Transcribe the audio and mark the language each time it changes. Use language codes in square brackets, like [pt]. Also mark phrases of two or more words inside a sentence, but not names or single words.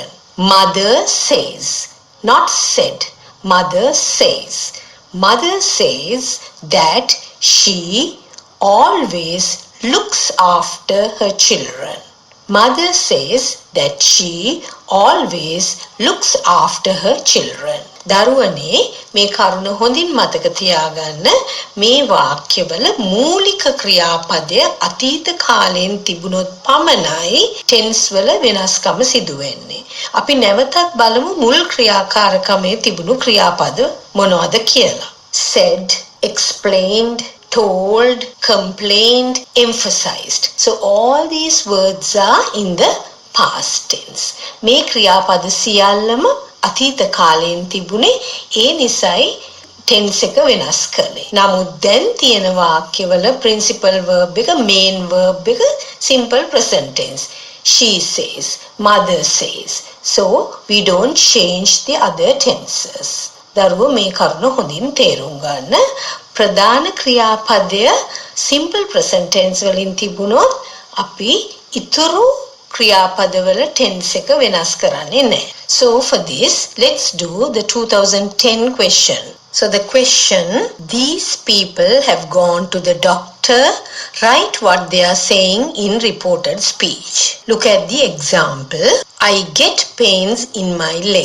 [en] Mother says, not said. Mother says. Mother says that she always looks after her children. Mother says that she always looks after her children. [si] දරුවනේ මේ කරුණ හොඳින් මතක තියාගන්න. මේ වාක්‍යවල මූලික ක්‍රියාපදය අතීත කාලයෙන් තිබුණොත් පමණයි ටෙන්ස් වල වෙනස්කම සිදු වෙන්නේ. අපි නැවතත් බලමු මුල් ක්‍රියාකාරකමේ තිබුණු ක්‍රියාපද මොනවද කියලා. [en] said, explained, told, complained, emphasized. So all these words are in the past tense. [si] මේ ක්‍රියාපද සියල්ලම අතීත කාලයෙන් තිබුණේ ඒ නිසයි tense එක වෙනස් කළේ. නමුත් දැන් තියෙන වාක්‍යවල [en] principal verb [si] එක, [en] main verb [si] එක [en] simple present tense. She says, mother says. So we don't change the other tenses. [si] දරුවෝ මේ කරුණ හොඳින් තේරුම් ගන්න. ප්‍රධාන ක්‍රියාපදය [en] simple present tense [si] වලින් තිබුණොත් අපි ඉතුරු ක්‍රියාපදවල tense එක වෙනස් කරන්නේ නැහැ. [en] So for this, let's do the 2010 question. So the question, these people have gone to the doctor. Write what they are saying in reported speech. Look at the example. I get pains in my leg.